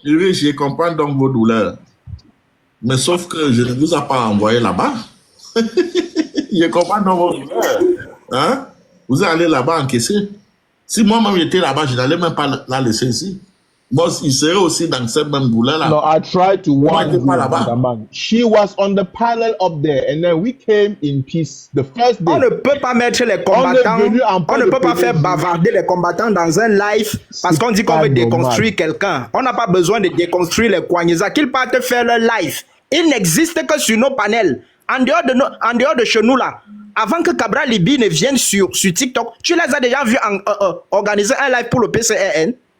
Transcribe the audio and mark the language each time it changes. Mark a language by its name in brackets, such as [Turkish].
[French] Je comprends donc vos douleurs. Mais sauf que je ne vous ai pas envoyé là-bas. Je comprends donc vos douleurs. Hein? Vous allez là-bas encaisser. Si moi-même j'étais là-bas, je n'allais même pas la laisser ici. Moi, il serait aussi dans cette même douleur-là. [English] No, I tried to warn you, [French] pas là-bas. [English] She was on the panel up there, and then we came in peace the first day. [French] On ne peut pas mettre les combattants, on ne peut pas faire bavarder les combattants dans un live parce qu'on dit qu'on veut déconstruire quelqu'un. On n'a pas besoin de déconstruire les Kouagneza, qu'ils partent faire leur live. Ils n'existent que sur nos panels. En dehors de chez nous là, avant que Cabral Libi ne vienne sur TikTok, tu les as déjà vus organiser un live pour le PCRN?